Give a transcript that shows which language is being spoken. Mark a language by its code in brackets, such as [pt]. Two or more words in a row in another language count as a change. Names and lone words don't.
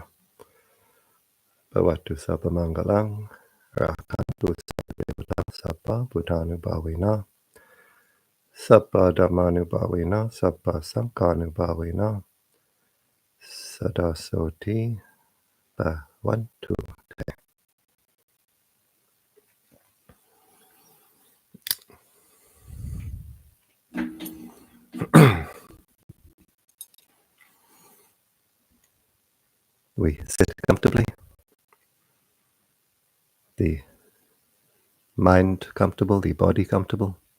[pi] Bhavatu sabba mangalang. Rakantu sabba sabba buddhanubhavina. Sabba dhammanubhavina. Sabba sankhanubhavina. Sadasoti bhavantu te. [en] We sit comfortably. The mind comfortable, the body comfortable.